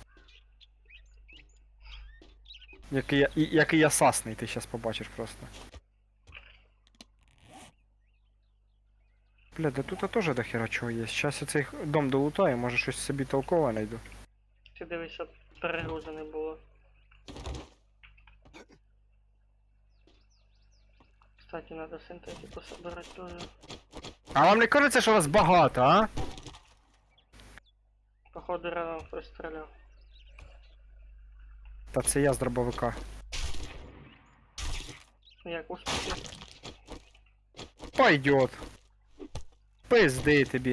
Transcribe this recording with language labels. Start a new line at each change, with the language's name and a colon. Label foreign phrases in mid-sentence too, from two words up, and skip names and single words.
Ukrainian: Який я сасний, ти щас побачиш просто. Бля, да тут теж до хера чого є. Щас я цей дом долутаю, може щось собі толкове знайду. Ти дивись, щоб перегрузене було.
Russian: Кстати, надо синтетику собирать тоже.
Ukrainian: А вам не кажеться, що вас багато, а? Походу рядом хтось стріляв. Та це я з дробовика. Як успіхи? Пойдет. Пизди тобі.